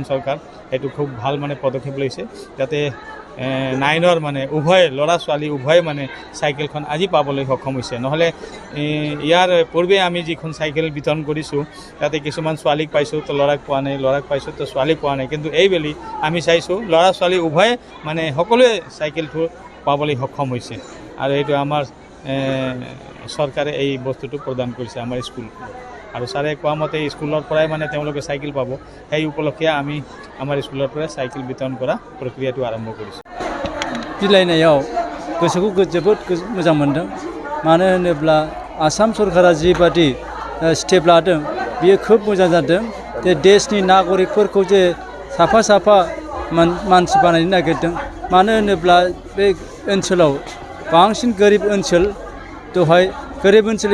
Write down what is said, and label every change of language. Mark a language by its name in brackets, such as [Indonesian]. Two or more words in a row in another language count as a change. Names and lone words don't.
[Assamese] চৰকাৰ সেইটো খুব ভাল মানে পদক্ষেপ লৈছে যাতে 9ৰ মানে উভয় ল'ৰা ছোৱালী উভয় মানে চাইকেলখন আজি পাবলৈ সক্ষম হৈছে নহ'লে ইয়াৰ পূৰ্বে আমি যিখন চাইকেল বিতৰণ কৰিছোঁ তাতে কিছুমান ছোৱালীক পাইছোঁ তো ল'ৰাক পোৱা নাই ল'ৰাক পাইছোঁ তো ছোৱালীক পোৱা নাই কিন্তু এইবেলি আমি চাইছোঁ ল'ৰা ছোৱালী উভয়ে মানে সকলোৱে চাইকেলটো পাবলৈ সক্ষম হৈছে আৰু এইটো আমাৰ চৰকাৰে এই বস্তুটো প্ৰদান কৰিছে আমাৰ স্কুল আৰু ছাৰে কোৱা মতে স্কুলৰ পৰাই মানে তেওঁলোকে চাইকেল পাব সেই উপলক্ষে আমি আমাৰ স্কুলৰ পৰা চাইকেল বিতৰণ কৰা প্ৰক্ৰিয়াটো আৰম্ভ কৰিছোঁ [Bodo] बिलाइनायाव गोसोखौ जोबोद मोजां मोनदों मानो होनोब्ला आसाम सरकारा जिबादि स्टेप लादों बियो खोब मोजां जादों जे देशनि नागरिकफोरखौ जे साफा साफा मानसि बानायनो नागिरदों मानो होनोब्ला बे ओनसोलाव बांसिन गोरिब ओनसोल दहाय गोरिब ओनसोल